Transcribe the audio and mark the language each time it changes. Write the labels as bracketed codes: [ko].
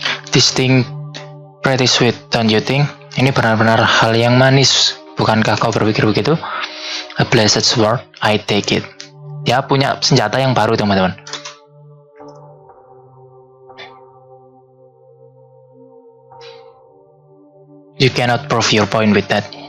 [en] This thing pretty sweet, don't you think? [id] Ini benar-benar hal yang manis, bukankah kau berpikir begitu? [en] A blessed sword, I take it. [id] Dia punya senjata yang baru, teman-teman. [en] You cannot prove your point with that.